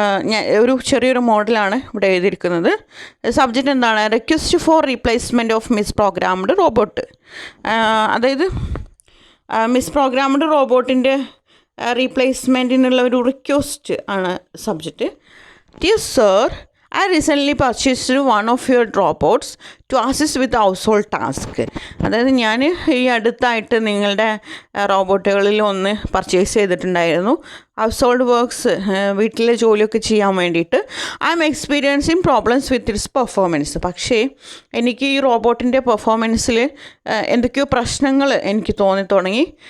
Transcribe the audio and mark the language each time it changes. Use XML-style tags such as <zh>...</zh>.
<ml>ഞാൻ ഒരു ചെറിയൊരു മോഡലാണ് ഇവിടെ എഴുതിയിരിക്കുന്നത്. സബ്ജക്റ്റ് എന്താണ്?</ml> <en>Request for replacement of misprogrammed robot.</en> <ml>അതായത് മിസ്പ്രോഗ്രാംഡ് റോബോട്ടിൻ്റെ റീപ്ലേസ്മെൻറ്റിനുള്ള ഒരു റിക്വസ്റ്റ് ആണ് subject.</ml> <en>Dear sir, I recently purchased one of your robots to assist with household task.</en> <ml>അതായത് ഞാൻ ഈ അടുത്തായിട്ട് നിങ്ങളുടെ റോബോട്ടുകളിൽ ഒന്ന് പർച്ചേസ് ചെയ്തിട്ടുണ്ടായിരുന്നു, ഹൗസ് ഹോൾഡ് വർക്ക്സ്, വീട്ടിലെ ജോലിയൊക്കെ ചെയ്യാൻ വേണ്ടിയിട്ട്.</ml> <en>I'm experiencing problems with its performance.</en> <ml>പക്ഷേ എനിക്ക് ഈ റോബോട്ടിൻ്റെ പെർഫോമൻസിൽ എന്തൊക്കെയോ പ്രശ്നങ്ങൾ എനിക്ക് തോന്നി തുടങ്ങി.</ml>